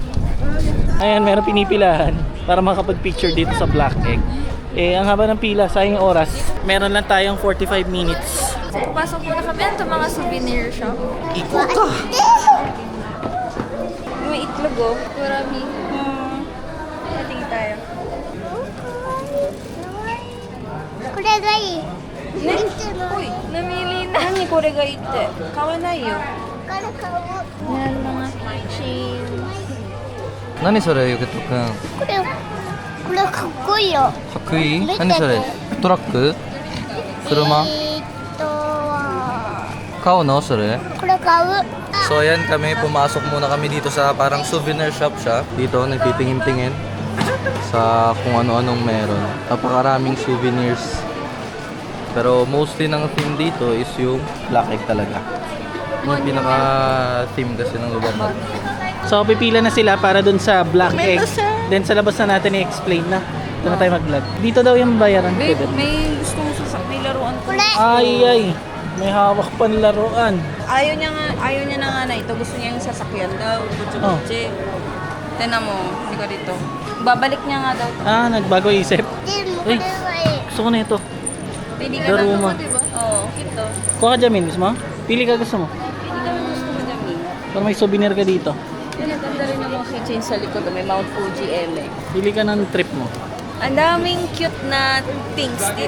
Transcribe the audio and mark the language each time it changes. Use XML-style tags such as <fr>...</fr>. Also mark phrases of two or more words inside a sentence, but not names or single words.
<tl>Ayan, meron pinipilahan para makapag-picture dito sa Black Egg. Eh, ang haba ng pila, sayang yung oras. Meron lang tayong 45 minutes. So, pasok muna kami ito mga souvenir shop. Ikot ka! May itlog, oh. Marami. Tingin tayo.</tl> <ja>これがいい。</ja> <tl>Uy, namili na.</tl> <ja>何これがいて? 買わないよ. これ買おう。</ja> <tl>Yan, mga chain.</tl> <ja>何それ、ゆけとくん。かこれかっこいいよ。っこいい？何それ？トラック？車？買うのそれ？これ買う。</ja> <tl>So ayan kami, pumasok muna kami dito sa parang souvenir shop siya. Dito nagtitingin-tingin sa kung ano-anong meron. Napakaraming souvenirs. Pero mostly ng theme dito is yung Black Egg talaga. Yung pinaka-theme kasi ng lugar. So pipila na sila para dun sa Black Egg. Then sa labas na natin i-explain na. Doon na tayo mag-vlog. Dito daw yung bayaran. Babe, Pwede. may gusto mo may laruan ko. Ay. May hawak pang laruan. Ayaw niya na nga na ito. Gusto niya yung sasakyan daw. Butche-butche. Tinan mo, hindi ko dito. Babalik niya nga daw. Nagbago isip.</tl> <ja>でもこ</ja> <tl>Uy,</tl> <ja>れはいい。</ja> <tl>gusto ko na ito. Pili ka Daruma. lang, diba? Oo, kito. Kuha ka Jamin, gusto mo? Pili ka gusto mo. Pili ka lang gusto mo dyan. Para may souvenir ka dito. Ganda rin yung mga keychain sa likod. May Mount Fuji Eme. Pili ka ng trip mo. Ang daming cute na things dito.</tl>